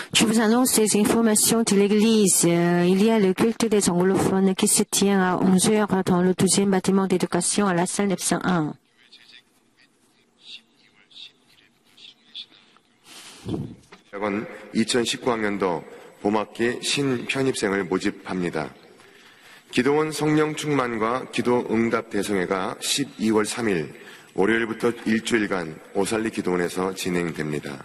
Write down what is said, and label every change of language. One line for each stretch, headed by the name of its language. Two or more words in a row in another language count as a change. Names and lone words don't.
French: vous annonce des informations de l'Église. Il y a le culte des anglophones qui se tient à 11 heures dans le 12e bâtiment d'éducation à la salle 901.
Korean: 대학은 2019학년도 봄학기 신편입생을 모집합니다. 기도원 성령 충만과 기도 응답 대성회가 12월 3일 월요일부터 일주일간 오살리 기도원에서 진행됩니다.